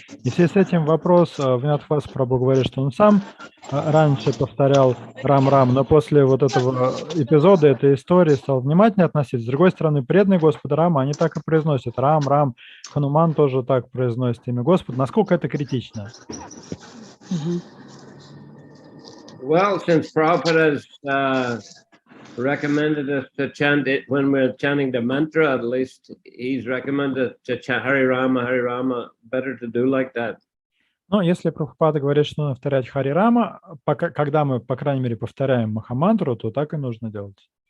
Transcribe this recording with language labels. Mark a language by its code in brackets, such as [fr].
[ru] И в связи с этим вопрос, Винатхвас Прабху говорит, что он сам раньше повторял Рам, но после вот этого эпизода, этой истории стал внимательнее относиться. С другой стороны, преданные Господа Рама, они так и произносят Рам, Хануман тоже так произносит имя Господа. Насколько это критично? [en] Well, since Prabhupada has recommended us to chant it when we're chanting the mantra, at least he's recommended to chant Hare Rama, better to do like that. [ru] Но если Прабхупада говорит, что нужно повторять Хари Рама, когда мы, по крайней мере, повторяем Махамантру, то так и нужно делать.